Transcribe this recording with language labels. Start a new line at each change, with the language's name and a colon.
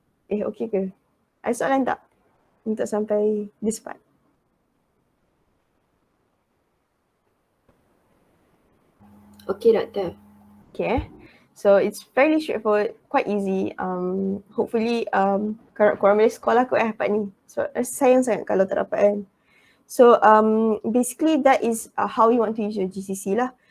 Malay: Okay ke? Ada soalan tak? Untuk sampai
English: this part. Okay, Doktor. Okay. So it's fairly straightforward, quite easy. Hopefully
Malay: korang boleh sekolah kot part ni.
English: So
Malay: sayang sangat kalau tak dapat kan.
English: So basically that is how you want to use your GCC lah.